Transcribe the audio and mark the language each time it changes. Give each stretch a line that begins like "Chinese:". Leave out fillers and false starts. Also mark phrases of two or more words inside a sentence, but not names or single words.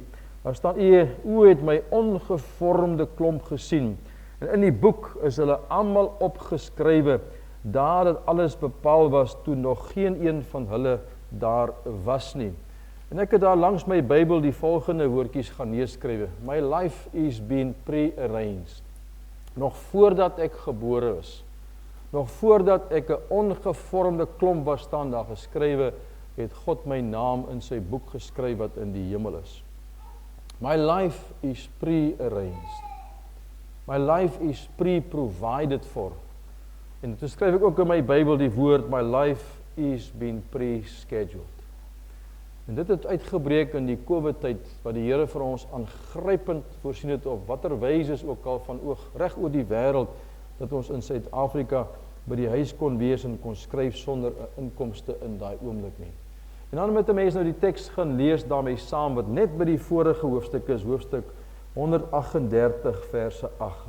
Afrikaans: Daar staan: U het my ongevormde klomp gesien. En in die boek is hulle almal opgeskrywe, daar dat alles bepaal was toe nog geen een van hulle daar was nie. En ek het daar langs my Bybel die volgende woordjies gaan neerskrywe:
English: My life is been pre-arranged.
Afrikaans: Nog voordat ek gebore is, nog voordat ek 'n ongevormde klomp was, staan daar geskrywe, het God my naam in sy boek geskryf wat in die hemel is.
English: My life is pre-arranged. My life is pre-provided for.
Afrikaans: En toe skryf ek ook in my Bybel die woord,
English: my life is been pre-scheduled.
Afrikaans: En dit het uitgebreek in die COVID-tyd, wat die Here vir ons aangrypend voorsien het, op watter wyse is ook al van reg oor die wêreld, dat ons in Suid-Afrika by die huis kon wees en kon skryf sonder 'n inkomste in daai oomblik nie. En dan met 'n mens nou die teks gaan lees daarmee saam, wat net by die vorige hoofstuk is, hoofstuk 138 verse 8.